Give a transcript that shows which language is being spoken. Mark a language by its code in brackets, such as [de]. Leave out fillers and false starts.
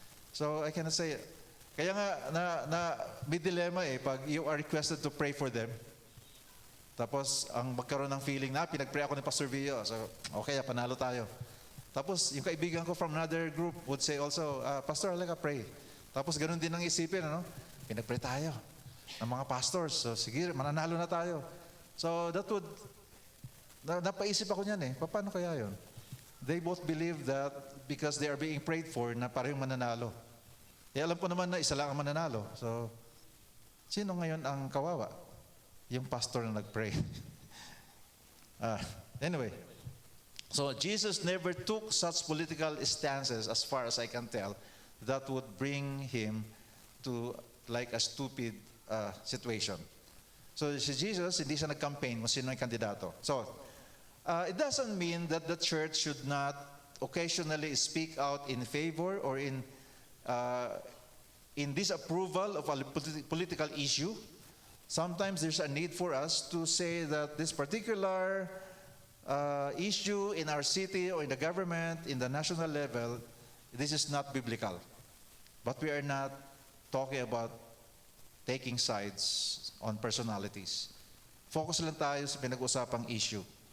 [en] So I cannot say, [tl] kaya nga, may dilemma eh, pag [en] you are requested to pray for them, [tl] tapos ang magkaroon ng feeling na, pinag-pray ako ni Pastor Vio, so okay, panalo tayo. Tapos yung kaibigan ko [en] from another group would say also, Pastor, [tl] halika [en] pray. [tl] Tapos ganun din ang isipin, ano? Pinag-pray tayo ng mga pastors, so sige, mananalo na tayo. [en] So that would, [tl] napaisip ako niyan eh, paano kaya yun? [en] They both believe that because they are being prayed for [tl] na parehong mananalo. Eh alam ko naman na isa lang ang mananalo. So, sino ngayon ang kawawa? Yung pastor na nag-pray. [en] Anyway, so Jesus never took such political stances, as far as I can tell, that would bring him to like a stupid situation. So [tl] si Jesus, hindi siya nag-campaign kung sino yung kandidato. [en] So, it doesn't mean that the church should not occasionally speak out in favor or in disapproval of a political issue. Sometimes there's a need for us to say that this particular issue in our city or in the government, in the national level, this is not biblical. But we are not talking about taking sides on personalities. [tl] Focus lang tayo sa pinag-usapang issue.